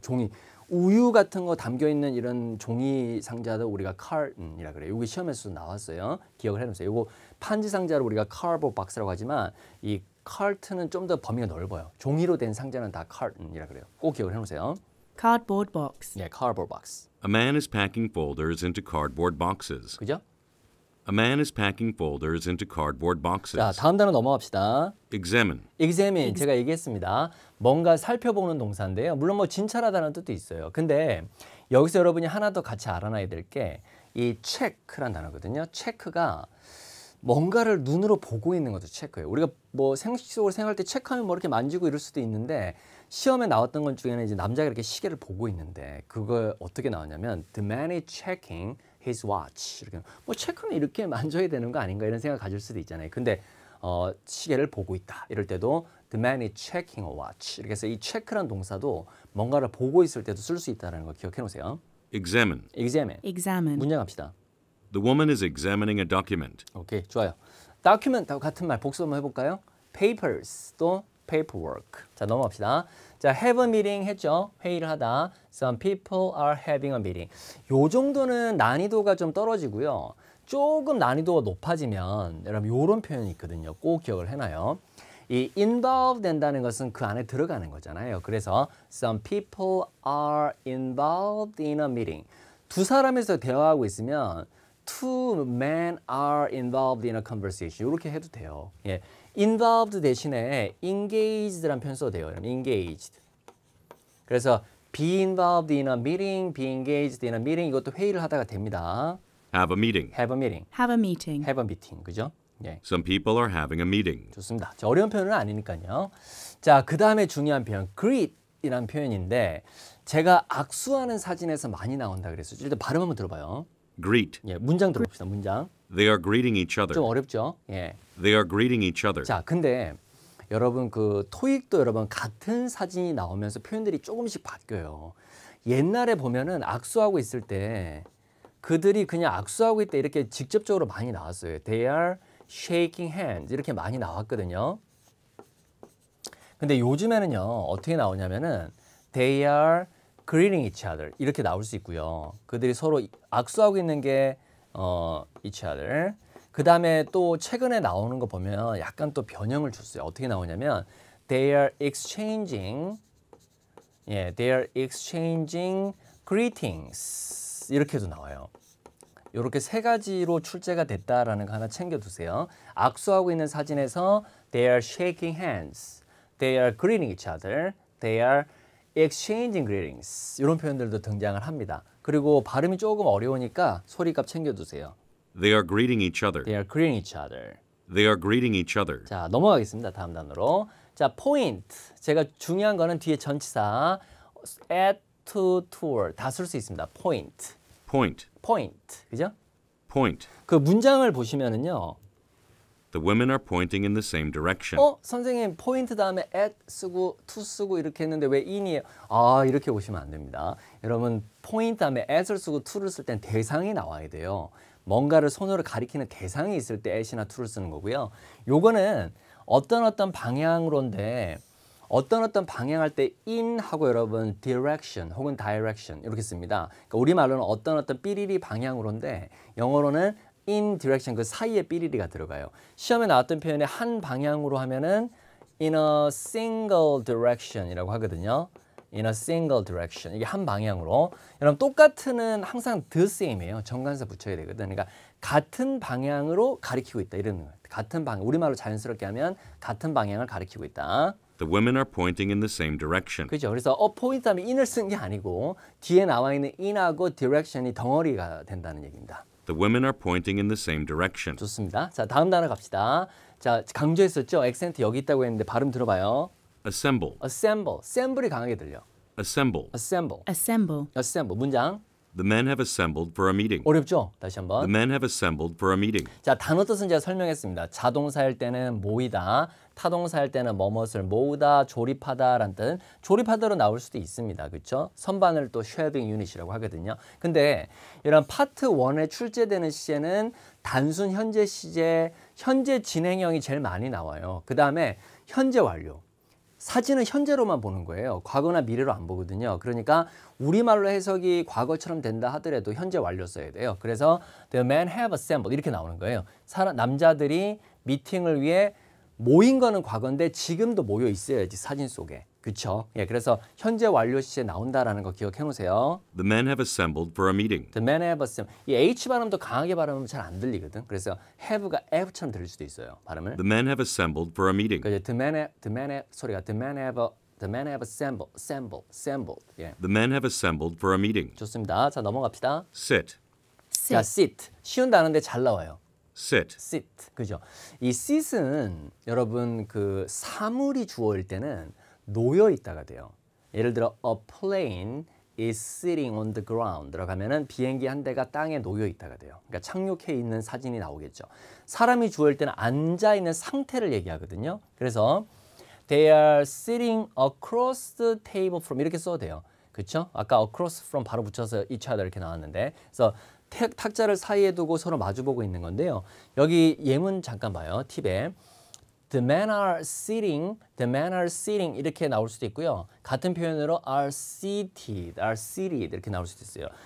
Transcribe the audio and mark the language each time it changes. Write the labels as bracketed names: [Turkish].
[Korean] 종이 우유 같은 거 담겨 있는 이런 종이 상자도 우리가 carton이라 그래요. 이게 시험에서 나왔어요. 기억을 해놓으세요. 이거 판지 상자를 우리가 cardboard box라고 하지만 이 carton은 좀 더 범위가 넓어요. 종이로 된 상자는 다 carton이라 그래요. 꼭 기억을 해놓으세요. [English] Cardboard box. 예, cardboard box. A man is packing folders into cardboard boxes. [Korean] 그죠? [English] A man is packing folders into cardboard boxes. [Korean] 자, 다음 단어 넘어갑시다. [English] Examine. [Korean] examine 제가 얘기했습니다. 뭔가 살펴보는 동사인데요. 물론 뭐 진찰하다는 뜻도 있어요. 근데 여기서 여러분이 하나 더 같이 알아놔야 될 게 이 check란 단어거든요. check가 뭔가를 눈으로 보고 있는 것도 체크예요. 우리가 뭐 생식적으로 생각할 때 체크하면 뭐 이렇게 만지고 이럴 수도 있는데 시험에 나왔던 것 중에는 이제 남자가 이렇게 시계를 보고 있는데 그거 어떻게 나왔냐면 [English] The man is checking his watch. [Korean] 이렇게 뭐 체크는 이렇게 만져야 되는 거 아닌가 이런 생각 가질 수도 있잖아요. 근데 시계를 보고 있다. 이럴 때도 [English] The man is checking a watch. [Korean] 이렇게 해서 이 체크란 동사도 뭔가를 보고 있을 때도 쓸 수 있다는 거 기억해 놓으세요. [English] Examine. examine. Examine. [Korean] 문장 갑시다. [English] The woman is examining a document. [Korean] 오케이, 좋아요. document 같은 말 복수 한번 해볼까요? papers 또 paperwork. 자, 넘어갑시다. [English] 자, have a meeting 했죠? [Korean] 회의를 하다. [English] Some people are having a meeting. [Korean] 요 정도는 난이도가 좀 떨어지고요. 조금 난이도가 높아지면 여러분 요런 표현이 있거든요. 꼭 기억을 해놔요. 이 involved 된다는 것은 그 안에 들어가는 거잖아요. [English] 그래서 some people are involved in a meeting. [Korean] 두 사람에서 대화하고 있으면 [English] two men are involved in a conversation. [Korean] 이렇게 해도 돼요. 예. involved 대신에 engaged라는 표현 써도 돼요. [English] engaged. 그래서 be involved in a meeting, be engaged in a meeting [Korean] 이것도 회의를 하다가 됩니다. [English] Have a meeting. have a meeting. Have a meeting. have a meeting. 그죠? 예. Some people are having a meeting. [Korean] 좋습니다. 자, 어려운 표현은 아니니까요. 자, 그 다음에 중요한 표현 greet이라는 표현인데 제가 악수하는 사진에서 많이 나온다 그랬어요. 일단 발음 한번 들어봐요. [English] Greet. [Korean] 예, 문장 들어봅시다. 문장. [English] They are greeting each other. [Korean] 좀 어렵죠? 예. [English] They are greeting each other. [Korean] 자, 근데 여러분 그 토익도 여러분 같은 사진이 나오면서 표현들이 조금씩 바뀌어요. 옛날에 보면은 악수하고 있을 때 그들이 그냥 악수하고 있다 이렇게 직접적으로 많이 나왔어요. [English] They are shaking hands [Korean] 이렇게 많이 나왔거든요. 근데 요즘에는요 어떻게 나오냐면은 [English] They are greeting each other [Korean] 이렇게 나올 수 있고요. 그들이 서로 악수하고 있는 게 each other. 그 다음에 또 최근에 나오는 거 보면 약간 또 변형을 줬어요. 어떻게 나오냐면 [English] They are exchanging, they are exchanging greetings [Korean] 이렇게도 나와요. 이렇게 세 가지로 출제가 됐다라는 거 하나 챙겨두세요. 악수하고 있는 사진에서 [English] They are shaking hands, They are greeting each other, They are exchanging greetings [Korean] 이런 표현들도 등장을 합니다. 그리고 발음이 조금 어려우니까 소리값 챙겨두세요. [English] They are greeting each other. They are greeting each other. They are greeting each other. [Korean] 자, 넘어가겠습니다. 다음 단어로. 자, point. 제가 중요한 거는 뒤에 전치사 at, to, toward 다 쓸 수 있습니다. [English] point. Point. point. 그죠? Point. [Korean] 그 문장을 보시면은요. [English] The women are pointing in the same direction. [Korean] 선생님 point 다음에 at 쓰고 to 쓰고 이렇게 했는데 왜 in이에요? 아, 이렇게 보시면 안 됩니다. 여러분 point 다음에 at을 쓰고 to를 쓸 땐 대상이 나와야 돼요. 뭔가를 손으로 가리키는 대상이 있을 때 at이나 to를 쓰는 거고요. 요거는 어떤 방향으로인데 어떤 방향할 때 in 하고 여러분 direction 혹은 direction 이렇게 씁니다. 그러니까 우리말로는 어떤 삐리리 방향으로인데 영어로는 in direction 그 사이에 삐리리가 들어가요. 시험에 나왔던 표현에 한 방향으로 하면은 in a single direction이라고 하거든요. [English] in a single direction. [Korean] 이게 한 방향으로. 여러분 똑같은은 항상 the same이에요. 정관사 붙여야 되거든. 그러니까 같은 방향으로 가리키고 있다 이런 거예요. 같은 방향. 우리말로 자연스럽게 하면 같은 방향을 가리키고 있다. [English] The women are pointing in the same direction. [Korean] 그죠? 그래서 포인트 하면 in을 쓴 게 아니고 뒤에 나와 있는 in하고 direction이 덩어리가 된다는 얘기입니다. [English] The women are pointing in the same direction. [Korean] 좋습니다. 자, 다음 단어 갑시다. 자, 강조했었죠? 액센트 여기 있다고 했는데 발음 들어봐요. [English] Assemble. assemble. [Korean] assemble이 강하게 들려. [English] Assemble. assemble. assemble, assemble. 문장. The men have assembled for a meeting. [Korean] 어렵죠? 다시 [English] The [Korean] 한번. [English] men have assembled for a meeting. [Korean] 자, 단어 뜻은 제가 설명했습니다. 자동사일 때는 모이다, 타동사일 때는 뭐뭇을 모으다, 조립하다라는 뜻. 조립하다로 나올 수도 있습니다. 그렇죠? 선반을 또 쉐어빙 유닛이라고 하거든요. 근데 이런 파트 1에 출제되는 시제는 단순 현재 시제, 현재 진행형이 제일 많이 나와요. 그 다음에 현재 완료. 사진은 현재로만 보는 거예요. 과거나 미래로 안 보거든요. 그러니까 우리말로 해석이 과거처럼 된다 하더라도 현재 완료 써야 돼요. 그래서 [English] the men have assembled [Korean] 이렇게 나오는 거예요. 남자들이 미팅을 위해 모인 거는 과거인데 지금도 모여 있어야지 사진 속에. 그렇죠? 예, 그래서 현재 완료 시제 나온다라는 거 기억해 놓으세요. [English] The men have assembled for a meeting. The men have assembled. [Korean] 이 H 발음도 강하게 발음하면 잘 안 들리거든. 그래서 have가 have처럼 들릴 수도 있어요. 발음을. [English] The men have assembled for a meeting. 그래서 the men have 소리가 the men have assembled. [Korean] 예. [English] The men have assembled for a meeting. [Korean] 좋습니다. 자, 넘어갑시다. [English] Sit. sit, 자, sit. [Korean] 쉬운 단어인데 잘 나와요. [English] Sit. sit. 그죠? [Korean] 이 sit은 여러분 그 사물이 주어일 때는 놓여 있다가 돼요. 예를 들어 [English] a plane is sitting on the ground [Korean] 라고 하면은 비행기 한 대가 땅에 놓여 있다가 돼요. 그러니까 착륙해 있는 사진이 나오겠죠. 사람이 주어일 때는 앉아 있는 상태를 얘기하거든요. [English] 그래서 they are sitting across the table from 이렇게 써도 돼요. [Korean] 그렇죠? 아까 across from 바로 붙여서 each other 이렇게 나왔는데 그래서 탁자를 사이에 두고 서로 마주보고 있는 건데요. 여기 예문 잠깐 봐요. 팁에 [English] The men are sitting [Korean] 이렇게 나올 수도 있고요. 같은 표현으로 are seated 이렇게 나올 수도 있어요.